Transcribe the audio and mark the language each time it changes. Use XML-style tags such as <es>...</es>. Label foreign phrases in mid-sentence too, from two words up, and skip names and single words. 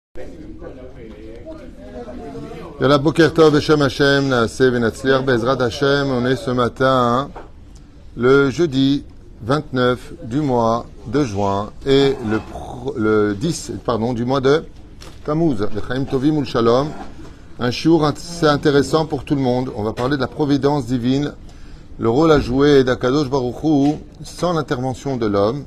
<he>יאללה בוקר טוב בשם השם נעשה ונצליח בעזרת השם.</he> <fr>On est ce matin, le jeudi 29 du mois de juin et le 10 du mois de Tammuz.</fr> <he>לחיים טובים ולשלום.</he> <fr>Un shiur assez intéressant pour tout le monde. On va parler de la providence divine, le rôle à jouer d'</fr> <he>הקדוש ברוך הוא</he> <fr>sans l'intervention de l'homme.</fr>